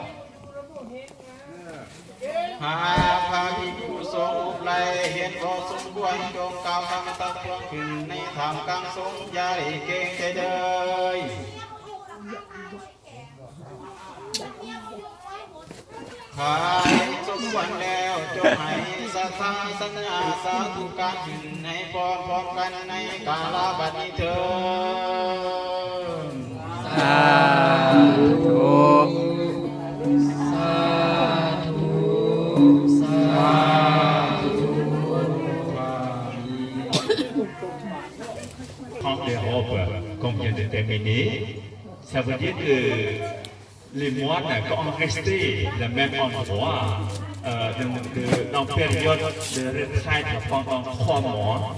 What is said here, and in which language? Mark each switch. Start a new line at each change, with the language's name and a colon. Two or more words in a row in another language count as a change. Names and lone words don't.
Thai: หากพาภิกษุสงฆ์อุปไลเห็นพอสมควรจงกล่าวคำตักเตือนขึ้นในธรรมกลางสงฆ์อย่าได้เก่งใจเลยข้าเห็นสมควรแล้วจงให้สัทธาสัญญาสาธุการขึ้นให้พร้อมกันในกาลบัดนี้เถิด สาธุสาธุสาธุ
French: En Europe, qu'on vient de terminer, ça veut dire que les moines ont resté le même endroit dans la période de retraite pendant 3 mois.